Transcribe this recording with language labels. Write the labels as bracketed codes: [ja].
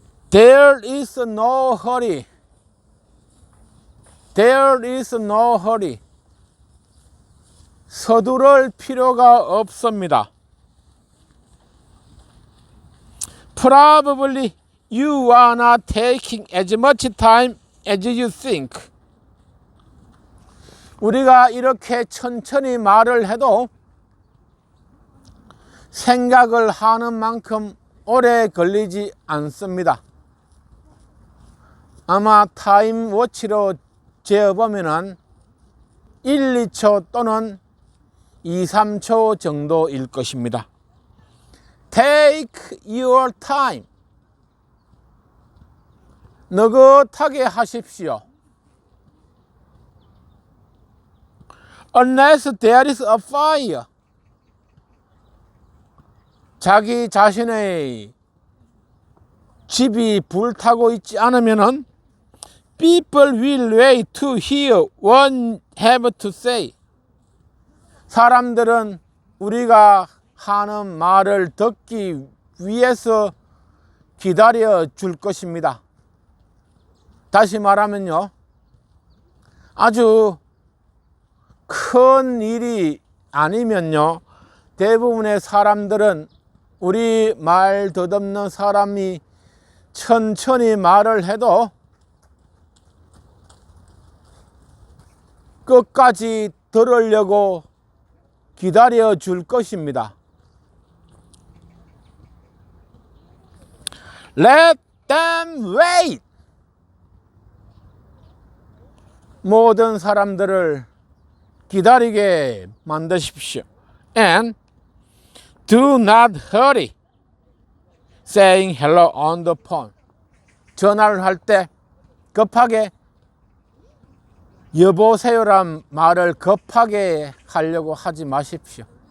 [en] There is no hurry. There is no hurry. [ko] 서두를 필요가 없습니다. [en] Probably you are not taking as much time as you think. [ko] 우리가 이렇게 천천히 말을 해도 생각을 하는 만큼 오래 걸리지 않습니다. 아마 타임워치로 재어보면 1, 2초 또는 2, 3초 정도일 것입니다. [en] Take your time. [ko] 느긋하게 하십시오. [en] Unless there is a fire. [ko] 자기 자신의 집이 불타고 있지 않으면은 [en] people will wait to hear what have to say. [ko] 사람들은 우리가 하는 말을 듣기 위해서 기다려 줄 것입니다. 다시 말하면요, 아주 큰 일이 아니면요, 대부분의 사람들은 우리 말 더듬는 사람이 천천히 말을 해도 끝까지 들으려고 기다려 줄 것입니다. [en] Let them wait. [ko] 모든 사람들을 기다리게 만드십시오. [en] And do not hurry saying hello on the phone. [ko] 전화를 할 때 급하게 여보세요란 말을 급하게 하려고 하지 마십시오.